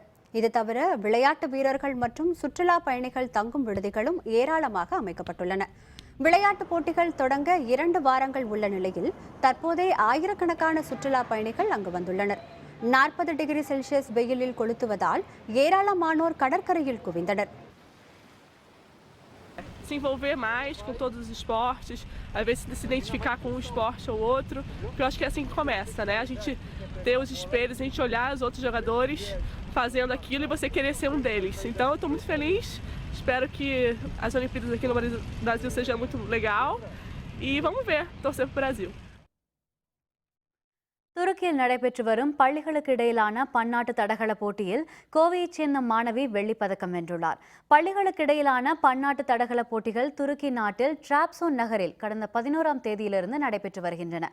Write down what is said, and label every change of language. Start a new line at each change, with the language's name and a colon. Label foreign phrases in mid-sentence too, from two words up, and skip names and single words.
Tamil: இது தவிர விளையாட்டு வீரர்கள் மற்றும் சுற்றுலா பயணிகள் தங்கும் விடுதிகளும் ஏராளமாக அமைக்கப்பட்டுள்ளன. விளையாட்டுப் போட்டிகள் தொடங்க 2 வாரங்கள் உள்ள நிலையில் தற்போதே ஆயிரக்கணக்கான சுற்றுலா பயணிகள் அங்கு வந்துள்ளனர். 40 டிகிரி செல்சியஸ் வெயிலில் கொளுத்துவதால் ஏராளமானோர் கடற்கரையில் குவிந்தனர்.
Portuguese: Se envolver mais com todos os esportes, às vezes se identificar com um esporte ou outro, porque eu acho que é assim que começa, né? A gente ter os espelhos, a gente olhar os outros jogadores fazendo aquilo e você querer ser um deles. Então eu estou muito feliz, Espero que as Olimpíadas aqui no Brasil seja muito legal. E vamos ver, torcer pro Brasil.
Tamil: துருக்கியில் நடைபெற்று வரும் பள்ளிகளுக்கு இடையிலான பன்னாட்டு தடகள போட்டியில் கோவையைச் சேர்ந்த மாணவி வெள்ளிப்பதக்கம் வென்றுள்ளார். பள்ளிகளுக்கு இடையிலான பன்னாட்டு தடகள போட்டிகள் துருக்கி நாட்டில் டிராப்சோன் நகரில் கடந்த 11ஆம் தேதியிலிருந்து நடைபெற்று வருகின்றன.